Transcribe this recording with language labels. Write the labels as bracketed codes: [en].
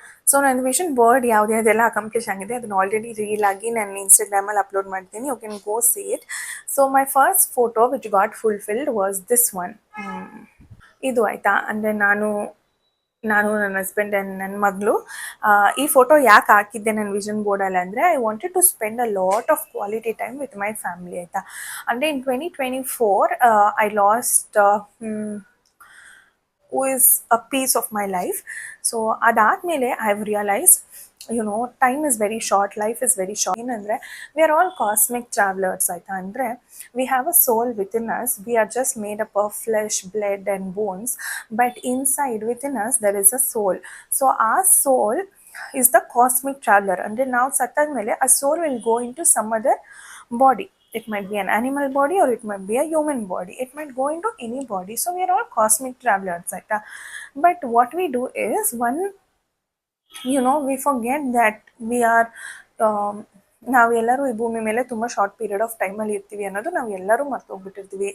[kn] So ನನ್ನ vision board ಯಾವುದೆಲ್ಲ accomplish ಆಗಿದೆ ಅದನ್ನು ಆಲ್ರೆಡಿ ರೀಲ್ ಆಗಿ ನಾನು ಇನ್ಸ್ಟಾಗ್ರಾಮಲ್ಲಿ ಅಪ್ಲೋಡ್ ಮಾಡ್ತೀನಿ. [en] You can go see it. So my first photo which got fulfilled was this one. [kn] ಇದು ಆಯಿತಾ? ಅಂದರೆ ನಾನು ನನ್ನ ಹಸ್ಬೆಂಡ್ ಆ್ಯಂಡ್ ನನ್ನ ಮಗಳು. ಈ ಫೋಟೋ ಯಾಕೆ ಹಾಕಿದ್ದೆ ನನ್ನ ವಿಷನ್ ಬೋರ್ಡಲ್ಲಿ ಅಂದರೆ, [en] I wanted to spend a lot of quality time with my family. [kn] ಆಯಿತಾ? [en] ಅಂದರೆ in 2024 I lost who is a piece of my life. So ಅದಾದಮೇಲೆ I have realised time is very short, life is very short. ಏನಂದರೆ we are all cosmic travellers. [kn] ಆಯಿತಾ? ಅಂದರೆ [en] We have a soul within us. We are just made up of flesh, blood and bones, but inside within us there is a soul. So ಆ soul is the cosmic traveller. [kn] ಅಂದರೆ ನಾವು ಸತ್ತಾದ ಮೇಲೆ ಆ ಸೋಲ್ [en] Will go into some other body. It might be an animal body or it might be a human body. It might go into any body. So we are all cosmic travelers. Right? But what we do is, we forget that we are [kn] ನಾವೆಲ್ಲರೂ ಈ ಭೂಮಿ ಮೇಲೆ ತುಂಬ short period of ಟೈಮಲ್ಲಿ ಇರ್ತೀವಿ ಅನ್ನೋದು ನಾವೆಲ್ಲರೂ ಮರ್ತೋಗ್ಬಿಟ್ಟಿರ್ತೀವಿ.